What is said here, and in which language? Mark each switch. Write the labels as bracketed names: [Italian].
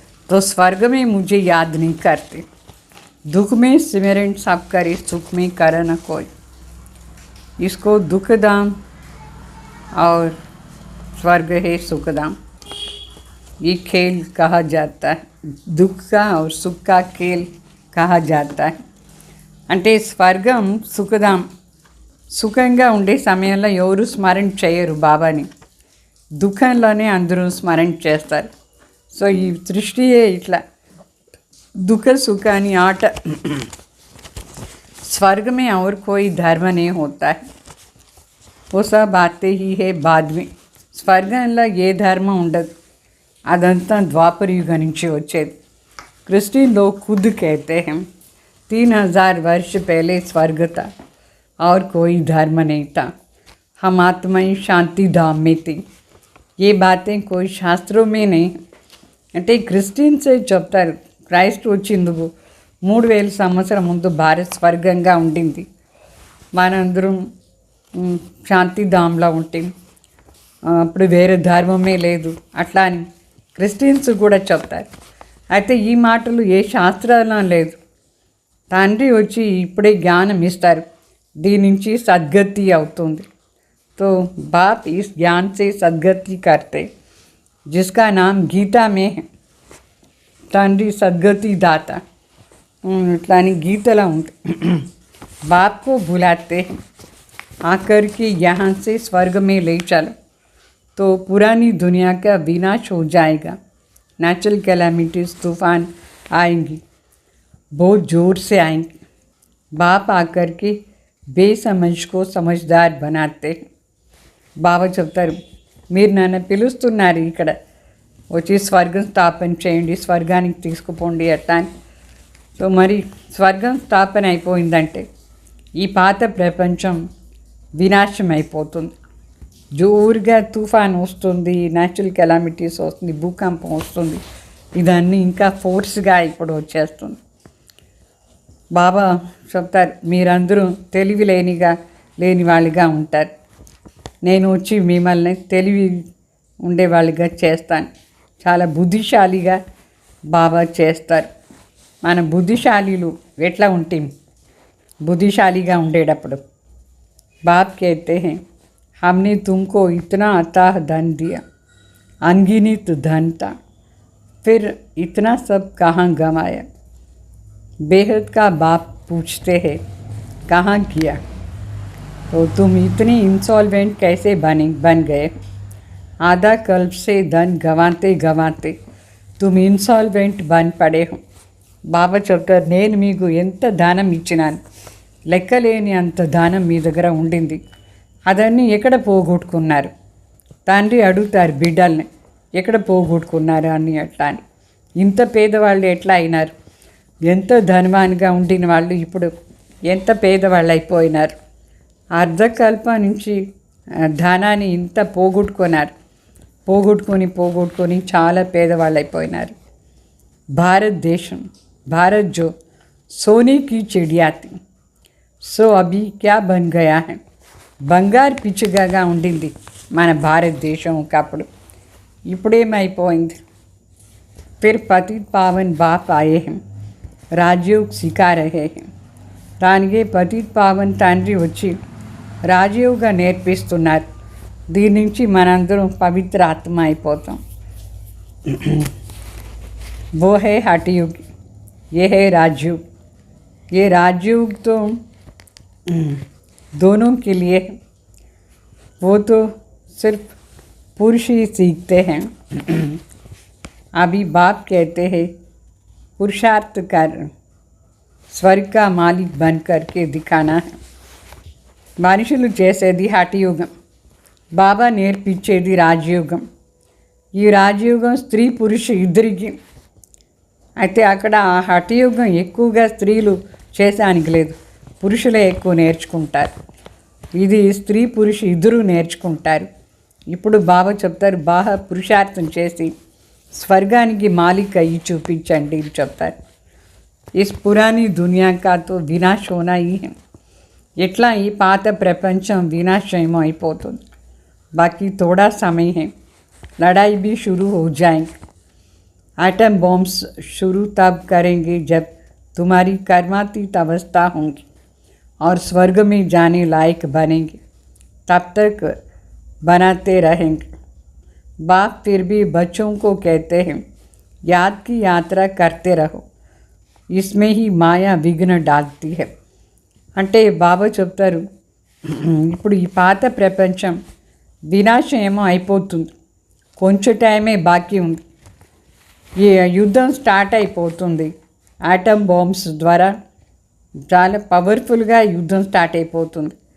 [Hindi] तो स्वर्ग में मुझे याद नहीं करते, दुख में सिमरन सब करे, सुख में कर न कोई. इसको दुखधाम और स्वर्ग है सुखधाम, ये खेल कहा जाता है. दुख का और सुख का खेल कहा जाता है. [Telugu] అంటే స్వర్గం సుఖధాం, సుఖంగా ఉండే సమయంలో ఎవరు స్మరణ చేయరు బాబాని, దుఃఖంలోనే అందరూ స్మరణ చేస్తారు. సో ఈ సృష్టియే ఇట్లా [Hindi] दुख सुखानी आट. स्वर्ग में और कोई धर्म नहीं होता है, वो सब आते ही है बाद में. [Telugu] స్వర్గంలో ఏ ధర్మం ఉండదు, అదంతా ద్వాపర యుగం నుంచి వచ్చేది. [Hindi] क्रिश्चियन लोग खुद कहते हैं 3000 वर्ष पहले स्वर्ग था और कोई धर्म नहीं था, हम आत्माएं शांति धाम में थी. ये बातें कोई शास्त्रों में नहीं. [Telugu] అంటే క్రిస్టియన్సే చెప్తారు క్రైస్ట్ వచ్చిందుకు 3000 సంవత్సరం ముందు భారత్ స్వర్గంగా ఉండింది, మనందరం శాంతిధామ్లో ఉంటాం, అప్పుడు వేరే ధర్మమే లేదు అట్లా అని క్రిస్టియన్స్ కూడా చెప్తారు. అయితే ఈ మాటలు ఏ శాస్త్రాల్లో లేదు. తండ్రి వచ్చి ఇప్పుడే జ్ఞానం ఇస్తారు, దీని నుంచి సద్గతి అవుతుంది. [Hindi] तो बाप इस ज्ञान से सद्गति करते, जिसका नाम गीता में है. [Telugu] తండ్రి సద్గతి దాత ఇట్లా అని గీతలా ఉంటుంది. [Hindi] बाप को बुलाते हैं आकर के यहाँ से स्वर्ग में ले चलो, तो पुरानी दुनिया का विनाश हो जाएगा. नेचुरल कैलामिटीज तूफान आएंगी, बहुत ज़ोर से आएंगी. बाप आकर के बेसमझ को समझदार बनाते. [Telugu] బాబా చెప్తారు మీరు నన్ను పిలుస్తున్నారు ఇక్కడ వచ్చి స్వర్గం స్థాపన చేయండి, స్వర్గానికి తీసుకుపోండి అట్లా అని. సో మరి స్వర్గం స్థాపన అయిపోయిందంటే ఈ పాత ప్రపంచం వినాశం అయిపోతుంది. జోరుగా తుఫాన్ వస్తుంది, న్యాచురల్ కెలామిటీస్ వస్తుంది, భూకంపం వస్తుంది, ఇదన్నీ ఇంకా ఫోర్స్గా ఇప్పుడు వచ్చేస్తుంది. బాబా చెప్తారు మీరందరూ తెలివి లేని వాళ్ళుగా ఉంటారు, నేను వచ్చి మిమ్మల్ని తెలివి ఉండేవాళ్ళుగా చేస్తాను, చాలా బుద్ధిశాలిగా బాబా చేస్తారు. మన బుద్ధిశాలీలు ఎట్లా ఉంటాం బుద్ధిశాలిగా ఉండేటప్పుడు. [Hindi] బాప్ कहते हैं हमने तुमको इतना अथाह धन दिया, अनगिनत धन था, फिर इतना सब कहाँ गंवाया. बेहद का बाप पूछते हैं कहाँ किया, तो तुम इतनी इंसॉल्वेंट कैसे बन गए. आधा कल्प से धन गंवाते तुम इंसॉल्वेंट बन पड़े हो. [Telugu] బాబా చెప్తారు నేను మీకు ఎంత దానం ఇచ్చినాను, లెక్కలేని అంత దానం మీ దగ్గర ఉండింది, అదన్నీ ఎక్కడ పోగొట్టుకున్నారు. తండ్రి అడుగుతారు బిడ్డల్ని ఎక్కడ పోగొట్టుకున్నారు అని అట్లా అని. ఇంత పేదవాళ్ళు ఎట్లా అయినారు, ఎంత ధనవాన్గా ఉండిన వాళ్ళు ఇప్పుడు ఎంత పేదవాళ్ళు అయిపోయినారు. అర్ధకల్ప నుంచి ధనాన్ని ఇంత పోగొట్టుకొని చాలా పేదవాళ్ళు అయిపోయినారు. [Hindi] భారతదేశం भारत जो सोने की चिड़िया थी, सो अभी क्या बन गया है. [Telugu] బంగారు పిచ్చుగా ఉండింది మన భారతదేశం ఒకప్పుడు, ఇప్పుడేమైపోయింది. [Hindi] फिर पतित पावन बाप आए हैं, राजयोग सिखा रहे हैं. [Telugu] దానికి పతిత పావన్ తండ్రి వచ్చి రాజయోగా నేర్పిస్తున్నారు. దీని నుంచి మనందరం పవిత్ర ఆత్మ అయిపోతాం. [Hindi] वो है हठयोग, ये है राजयोग. ये राजयोग तो दोनों के लिए है। वो तो सिर्फ पुरुष ही सीखते हैं। अभी बाप कहते हैं पुरुषार्थ कर स्वर्ग का मालिक बन करके दिखाना है। [Telugu] మనుషులు చేసేది హఠయోగం, బాబా నేర్పించేది రాజయోగం. ఈ రాజయోగం స్త్రీ పురుష ఇద్దరికి. అయితే అక్కడ ఆ హఠయోగం ఎక్కువగా స్త్రీలు చేసానికి లేదు, పురుషులే ఎక్కువ నేర్చుకుంటారు. ఇది స్త్రీ పురుష ఇద్దరు నేర్చుకుంటారు. ఇప్పుడు బాబా చెప్తారు బాగా పురుషార్థం చేసి స్వర్గానికి మాలిక్ అయ్యి చూపించండి అని చెప్తారు. [Hindi] ఇస్ పురాణి దునియా కా తో వినాశ్ హోనా హీ హై. [Telugu] ఎట్లా ఈ పాత ప్రపంచం వినాశయం అయిపోతుంది. [Hindi] బాకీ थोड़ा समय है, लड़ाई भी शुरू हो जाएंगे. एटम बॉम्ब्स शुरू तब करेंगे जब तुम्हारी कर्मातीत अवस्था होंगी और स्वर्ग में जाने लायक बनेंगे. तब तक बनाते रहेंगे. बाप फिर भी बच्चों को कहते हैं याद की यात्रा करते रहो, इसमें ही माया विघ्न डालती है. [Telugu] అంటే బాబా చెప్తారు ఇప్పుడు ఈ పాత ప్రపంచం వినాశం ఏమో అయిపోతుంది, కొంచెం టైమే బాకీ ఉంది. ఈ యుద్ధం స్టార్ట్ అయిపోతుంది. ఆటమ్ బాంబ్స్ ద్వారా చాలా పవర్ఫుల్గా యుద్ధం స్టార్ట్ అయిపోతుంది.